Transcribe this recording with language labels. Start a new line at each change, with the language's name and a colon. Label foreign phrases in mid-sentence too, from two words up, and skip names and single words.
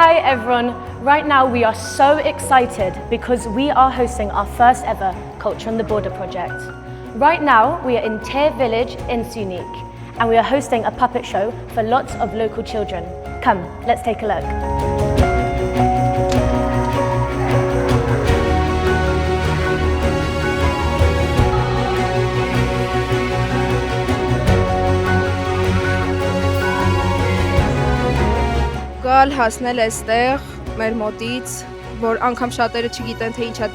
English: everyone. Right now we are so excited because we are hosting our first ever Culture on the Border project. Right now we are in Tear Village in Sunik and we are hosting a puppet show for lots of local children. Come, let's take a look.
Armenian: Գալ հասնել այստեղ մեր մոտից, որ անգամ շատերը չգիտեն, թե ինչա